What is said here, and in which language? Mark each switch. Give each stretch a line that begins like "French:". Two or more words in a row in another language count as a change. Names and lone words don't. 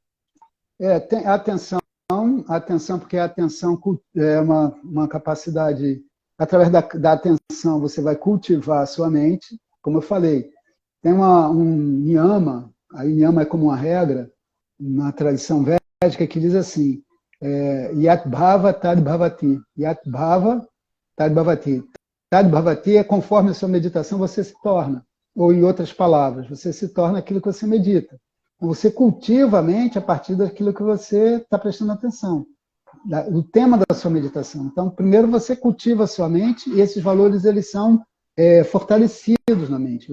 Portuguese: Tem atenção, porque a atenção é uma capacidade, através da atenção você vai cultivar a sua mente, como eu falei, tem um niyama, a niyama é como uma regra, na tradição védica, que diz assim,
Sanskrit: यद् भाव तद् भवति, यद् भाव तद् भवति. तद् भवति
Portuguese: é conforme a sua meditação você se torna, ou em outras palavras, você se torna aquilo que você medita. Você cultiva a mente a partir daquilo que você está prestando atenção, o tema da sua meditação. Então, primeiro você cultiva a sua mente e esses valores eles são fortalecidos na mente.